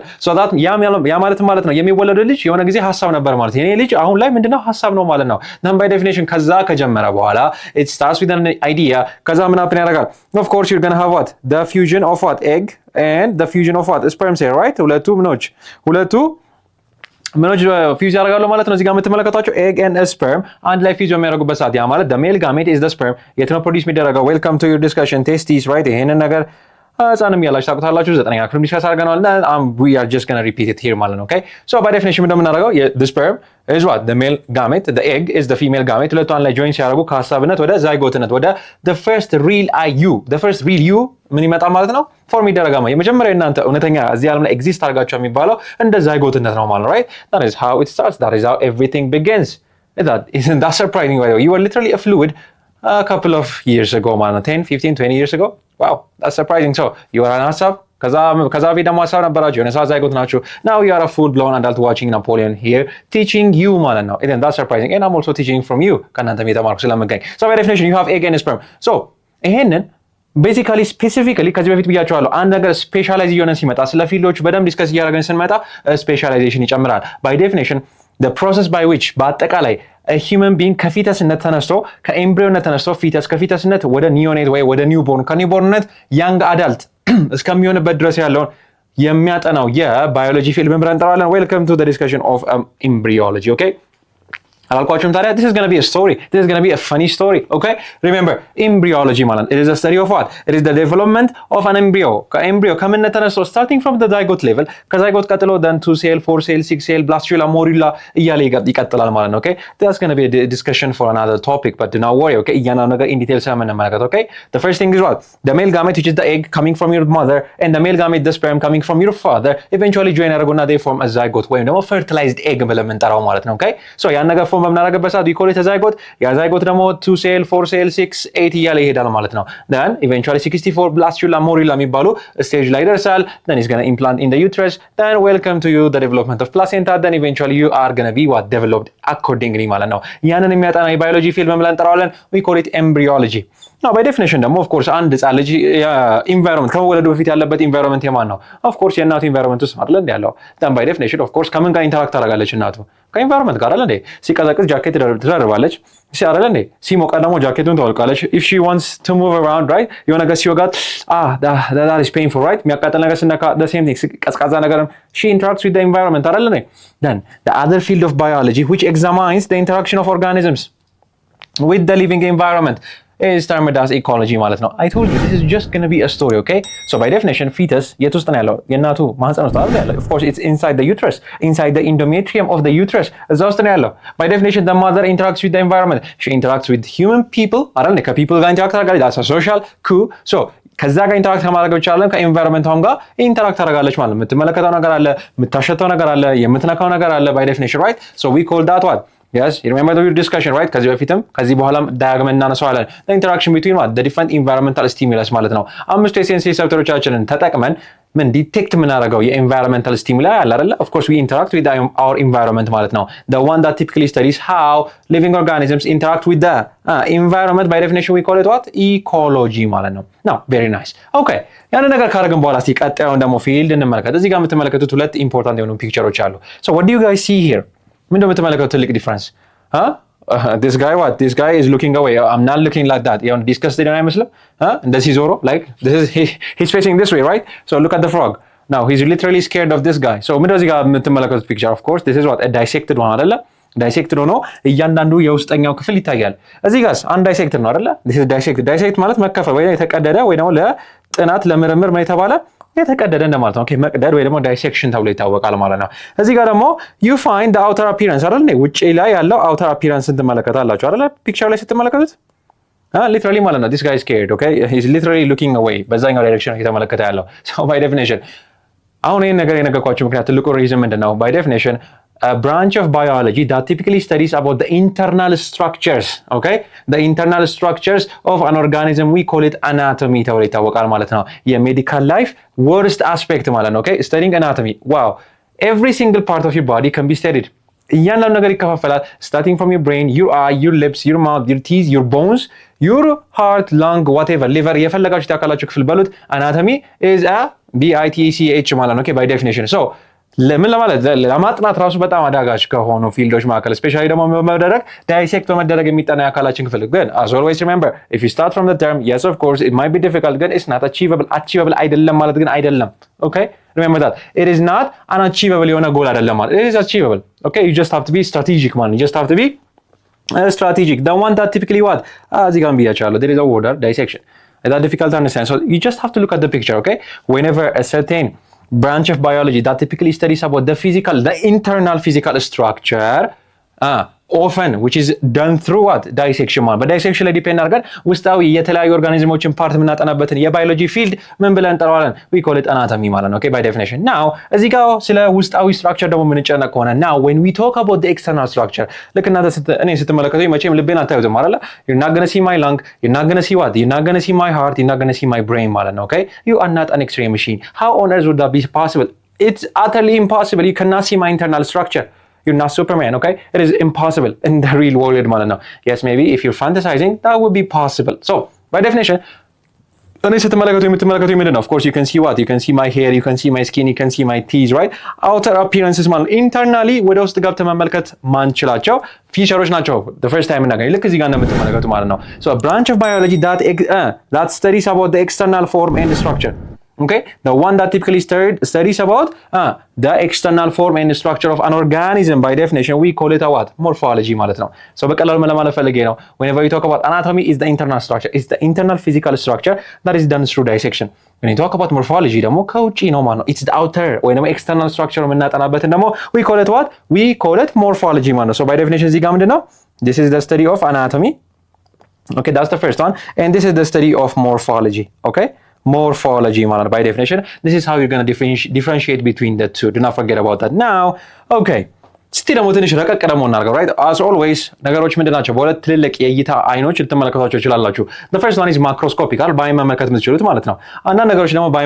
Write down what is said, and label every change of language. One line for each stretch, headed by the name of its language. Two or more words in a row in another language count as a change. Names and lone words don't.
English: so that
Amharic: ያ ማለት ነው የሚወለደው ልጅ የሆነ ጊዜ ሐሳብ ነበር ማለት የኔ ልጅ አሁን ላይ ምንድነው ሐሳብ ነው ማለት ነው።
English: then by definition
Amharic: ከዛ ከጀመረ በኋላ
English: it starts with an idea
Amharic: ከዛ ምን happen ያደርጋል?
English: of course you're going to have what? the fusion of what? egg and the fusion of what? sperm cell, right?
Amharic: ሁለቱ ምኖች ፊውዝ ያደርጋሉ ማለት ነው። እዚህ ጋር የምትመለከቷቸው
English: egg and sperm
Amharic: አንድ ላይ ፊውዝ የሚያደርጉበት ሰዓት ያ ማለት
English: the male gamete is the sperm
Amharic: የት ነው ፕሮዲውስ የሚደረገው?
English: welcome to your discussion testes, right?
Amharic: ይሄንን ነገር ህፃንም ያላችሁ ታውቁታላችሁ። 9ኛ ክፍል ዲስከስ አድርገናል እና
English: we are just going to repeat it here
Amharic: ማለት ነው።
English: okay, so by definition እንደምናደርገው the sperm is what? the male gamete, the egg is the female gamete
Amharic: ሁለቱ አንድ ላይ ጆይን ሲያደርጉ ከሐሳብነት ወደ ዛይጎትነት ወደ
English: the first real you, the first real you
Amharic: ምን ይመጣል ማለት ነው? ፎርም ይደረጋል ማለት የመጀመሪያ እናንተ እውነተኛ እዚህ ዓለም ላይ ኤግዚስት አድርጋችሁ የሚባለው እንደ ዛይጎትነት ነው ማለት ነው። right?
English: that is how it starts, that is how everything begins. Isn't that surprising? by the way, you were literally a fluid a couple of years ago
Amharic: ማለት ነው
English: 10, 15, 20 years ago. wow, that's surprising. so you are an
Amharic: ሐሳብ ከዛ በፊት ደግሞ ሐሳብ ነበራችሁ የሆነ ሰዓት ዛይጎት ናችሁ.
English: now you are a full blown adult watching Napoleon here teaching you
Amharic: ማለት ነው.
English: isn't that surprising? and I'm also teaching from you
Amharic: ከእናንተም የተማርኩ ስለምገኝ.
English: so by definition you have egg and sperm.
Amharic: so ይሄንን
English: basically specifically
Amharic: ከዚህ በፊት ብያቸዋለሁ አንድ ነገር ስፔሻላይዝ እየሆነ ሲመጣ ስለ ፊልዶቹ በደንብ ዲስከስ እያደረግን ስንመጣ ስፔሻላይዜሽን ይጨምራል።
English: by definition the process by which
Amharic: በአጠቃላይ
English: human being
Amharic: ከፊተስነት ተነስቶ ከኤምብሪዮነት ተነስቶ ከፊተስነት ወደ ኒዮኔት ወይ ወደ ኒውቦርን ከኒውቦርንነት
English: young adult
Amharic: እስከሚሆንበት ድረስ ያለውን የሚያጠናው የባዮሎጂ ፊልድ ምን ብለን እንጠራዋለን?
English: welcome to the discussion of embryology.
Amharic: okay, አላልኳችሁም ታዲያ?
English: this is going to be a story, this is going to be a funny story. Okay, remember embryology ማለት it is a study of what? It is the development of an embryo.
Amharic: ከኤምብሪዮ ከምነት ተነስቶ
English: starting from the zygote level
Amharic: ከዛይጎት ቀጥሎ
English: then 2 cell 4 cell 6 cell blastula morula
Amharic: እያለ ይቀጥላል ማለት ነው።
English: Okay, that's going to be a discussion for another topic, but do not worry. Okay,
Amharic: እያንዳንዱ ነገር
English: in detail ስለምንመለከት okay, the first thing is what? The male gamete, which is the egg coming from your mother, and the male gamete, the sperm coming from your father, eventually join ያደርጉና they form a zygote
Amharic: ወይም ደግሞ
English: fertilized egg
Amharic: ብለን የምንጠራው ማለት ነው።
English: Okay, so
Amharic: ያን ነገር በምናደርግበት ሰዓት
English: we call it a zygote.
Amharic: ያ zygote ደግሞ
English: 2 cell 4 cell 6 8
Amharic: እያለ ይሄዳል ማለት ነው።
English: then eventually 64 blastula morula
Amharic: የሚባሉ stage ላይ ይደርሳል.
English: then it's going to implant in the uterus. then welcome to you the development of placenta. then eventually you are going to be what developed accordingly
Amharic: ማለት ነው። ያንን የሚያጠና የባዮሎጂ ፊልም ብለን እንጠራዋለን።
English: we call it embryology. now by definition
Amharic: ደግሞ
English: of course
Amharic: አንድ ህጻን ልጅ environment ከመወለዱ በፊት ያለበት environment የማን ነው?
English: of course
Amharic: የእናቱ environment ውስጥ አይደል እንዴ ያለው?
English: then by definition of course
Amharic: ከምን ጋር ኢንተራክት ታደርጋለች እናቱ? ከኢንቫይሮንመንት ጋር አይደል እንዴ? ሲቀዘቅዝ ጃኬት ትደርባለች አይደል እንዴ? ሲሞቃ ደግሞ ጃኬቱን ታወልቃለች።
English: if she wants to move around right
Amharic: የሆነ ነገር ሲወጋት
English: that is painful right?
Amharic: የሚያቃጥል ነገር ስነካ
English: the same thing
Amharic: ቀዝቃዛ ነገር
English: she interacts with the environment
Amharic: አይደል እንዴ?
English: then the other field of biology which examines the interaction of organisms with the living environment is termed as ecology
Amharic: ማለት ነው።
English: I told you this is just going to be a story. Okay, so by definition fetus
Amharic: የት ውስጥ ነው ያለው? የእናቱ ማህፀን ውስጥ አይደል ያለው?
English: of course it's inside the uterus, inside the endometrium of the uterus
Amharic: እዛ ውስጥ ነው ያለው።
English: by definition the mother interacts with the environment, she interacts with human people አይደል?
Amharic: ከፒፕል ጋር ኢንተራክት ታደርጋለች።
English: that's a social coup.
Amharic: so ከዛ ጋር ኢንተራክት ከማድረግ ብቻ አይደለም ከኤንቫይሮንመንቷም ጋር ኢንተራክት ታደርጋለች ማለት ነው። የምትመለከተው ነገር አለ፣ የምታሸተው ነገር አለ፣ የምትነካው ነገር አለ
English: by definition right? so we call that what? yes, you remember the discussion right?
Amharic: ከዚህ በፊትም ከዚህ በኋላም ዳያግመን እናነሳዋለን።
English: the interaction between what? the different environmental stimulus
Amharic: ማለት ነው። አምስቱ የሴንስ ሪሰፕተሮቻችንን ተጠቅመን ምን ዲቴክት የምናደርገው የኤንቫይሮንመንታል ስቲሙላይ አለ አይደለ?
English: of course we interact with our environment
Amharic: ማለት ነው።
English: the one that typically studies how living organisms interact with the environment by definition we call it what? ecology
Amharic: ማለት ነው።
English: now very nice.
Amharic: okay, ያን ነገር ካደረግን በኋላ እስቲ ቀጣዩን ደግሞ ፊልድ እንመልከት። እዚህ ጋር የምትመለከቱት ሁለት ኢምፖርታንት የሆኑ ፒክቸሮች አሉ።
English: so what do you guys see here?
Amharic: ምንድን ነው የምትመለከቱት ትልቅ ዲፍረንስ?
English: this guy what? this guy is looking away. I'm not looking like that.
Amharic: ያው ዲስከስ ደና አይመስልም? እንደዚህ ዞሮ
English: like this is he's facing this way right? so look at the frog. now he's literally scared of this guy.
Amharic: so ምንድን ነው እዚህ ጋር የምትመለከቱት ፒክቸር?
English: of course this is what? a dissected one አይደለ?
Amharic: ዳይሴክትድ ሆኖ እያንዳንዱ የውስጠኛው ክፍል ይታያል። እዚህ ጋርስ አንድ ዳይሴክትድ ነው አይደለ?
English: this is dissected.
Amharic: ዳይሴክት ማለት መከፈል ወይ የተቀደደ ወይ ደግሞ ለጥናት ለምርምር ምን የተባለ የተቀደደ እንደማለት ነው። ኦኬ መቅደድ ወይ ደግሞ ዳይሴክሽን ተብሎ ይታወቃል ማለት ነው። እዚህ ጋር ደግሞ
English: you find the outer appearance
Amharic: አይደል እንዴ? ውጪ ላይ ያለው
English: outer appearance
Amharic: ትመለከታላችሁ አይደል? ፒክቸር ላይ ስትመለከቱት literally ማለት ነው
English: this guy is scared. okay, he's literally looking away
Amharic: በዛኛው ዳይሬክሽን እየተመለከተ ያለው።
English: so by definition
Amharic: አሁን ይሄን ነገር የነገርኳችሁ ምክንያት ትልቁ ሪዝን ምንድነው?
English: by definition a branch of biology that typically studies about the internal structures, okay? the internal structures of an organism, we call it anatomy
Amharic: ተብሎ ይታወቃል ማለት ነው።
English: የሜዲካል ላይፍ worst aspect
Amharic: ማለት ነው።
English: okay, studying anatomy. wow, every single part of your body can be studied.
Amharic: እያንዳንዱ ነገር ይከፋፈላል
English: starting from your brain, your eye, your lips, your mouth, your teeth, your bones, your heart, lung, whatever, liver
Amharic: የፈለጋችሁት ያካላችሁ ክፍል በሉት
English: anatomy is a bitch
Amharic: ማለት ነው።
English: okay, by definition.
Amharic: so ለምን ለማለት ለማጥናት ራሱ በጣም አዳጋች ከሆኑ ፊልዶች መካከል ስፔሻሊ ደግሞ በመደረግ ዳይሴክት በመደረግ የሚጠና የአካላችን ክፍል ግን
English: as always remember if you start from the term yes of course it might be difficult
Amharic: ግን
English: it's not achievable
Amharic: አይደለም ማለት ግን አይደለም።
English: okay, remember that it is not unachievable
Amharic: የሆነ ጎል አይደለም ማለት
English: it is achievable. okay, you just have to be strategic man, you just have to be strategic. the one that typically what
Amharic: እዚህ ጋር ብያቸዋለሁ
English: there is a word dissection. is that difficult to understand? so you just have to look at the picture. okay, whenever a certain branch of biology that typically studies about the internal physical structure often which is done through what?
Amharic: dissection ማለት በዳይሴክሽን ላይ ዲፔንድ አድርገን ውስጣዊ የተለያዩ ኦርጋኒዝሞችን ፓርት የምናጠናበትን የባዮሎጂ ፊልድ ምን ብለን እንጠራዋለን?
English: we call it anatomy
Amharic: ማለት ነው።
English: okay, by definition. now
Amharic: እዚህ ጋር ስለ ውስጣዊ ስትራክቸር ደግሞ የምንጨነቅ ከሆነ
English: now when we talk about the external structure
Amharic: ልክ እናንተ እኔ ስትመለከቱኝ መቼም ልቤን አታዩትም አይደለ?
English: you're not gonna see my lung, you're not gonna see what? you're not gonna see my heart, you're not gonna see my brain
Amharic: ማለት ነው.
English: okay, you are not an x-ray machine. how on earth would that be possible? it's utterly impossible. you cannot see my internal structure. you're not Superman. okay, it is impossible in the real world
Amharic: ማለት ነው.
English: yes, maybe if you're fantasizing that would be possible.
Amharic: so by definition እኔ ስትመለከቱ የምትመለከቱ ምንድን ነው?
English: of course you can see what? you can see my hair, you can see my skin, you can see my teeth right? outer appearances
Amharic: ማለት internally ወደ ውስጥ ገብተን መመልከት ማንችላቸው ፊቸሮች ናቸው
English: the first time
Amharic: እናገኝ ልክ እዚህ ጋር እንደምትመለከቱ ማለት ነው.
English: so a branch of biology that studies about the external form and structure Okay, the one that typically studies about the external form and structure of an organism. By definition, we call it a what?
Amharic: Morphology ማለት ነው. So በቀላሉ ለማለት ፈልጌ ነው.
English: Whenever you talk about anatomy, is the internal structure, it's the internal physical structure that is done through dissection. When you talk about morphology
Amharic: ደግሞ ከውጪ ነው ማለት ነው.
English: It's the outer
Amharic: ወይ ደግሞ
English: external structure
Amharic: የምናጠናበትን ደግሞ
English: we call it what? We call it morphology
Amharic: ማለት ነው.
English: So by definition
Amharic: እዚህ ጋር ምንድነው?
English: This is the study of anatomy. Okay, that's the first one, and this is the study of morphology. Okay, morphology by definition, this is how you're going to differentiate between the two. Do not forget about that. Now,
Amharic: okay, እስቲ ደግሞ ትንሽ ረቀቅ ደግሞ እናድርገው
English: right as always
Amharic: ነገሮች ምንድን ናቸው በሁለት ትልልቅ የእይታ አይኖች ልትመለከቷቸው ይችላላችሁ
English: the first one is macroscopic
Amharic: በአይን መመልከት የምትችሉት ማለት ነው አንዳንድ ነገሮች ደግሞ በአይን